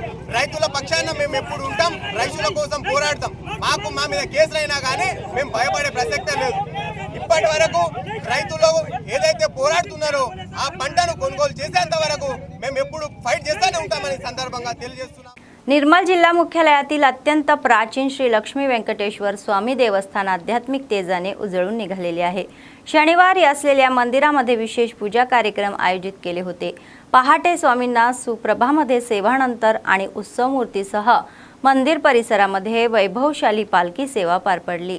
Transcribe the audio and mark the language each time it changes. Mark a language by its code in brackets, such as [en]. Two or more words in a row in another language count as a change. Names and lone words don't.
[te] రైతుల పక్షాన మేము ఎప్పుడు ఉంటాం, రైతుల కోసం పోరాడతాం. మా మీద కేసులు అయినా కానీ మేము భయపడే ప్రసక్తే లేదు. ఇప్పటి వరకు రైతులు ఏదైతే పోరాడుతున్నారో ఆ పంటను కొనుగోలు చేసేంత వరకు మేము ఎప్పుడు ఫైట్ చేస్తూనే ఉంటామని సందర్భంగా తెలియజేస్తున్నాం. [mr] निर्मल जिल्हा मुख्यालयातील अत्यंत प्राचीन श्री लक्ष्मी व्यंकटेश्वर स्वामी देवस्थान आध्यात्मिक तेजाने उजळून निघालेले आहे. शनिवारी असलेल्या मंदिरामध्ये विशेष पूजा कार्यक्रम आयोजित केले होते. पहाटे स्वामींना सुप्रभामध्ये सेवानंतर आणि उत्सव मूर्तीसह मंदिर परिसरामध्ये वैभवशाली पालखी सेवा पार पडली.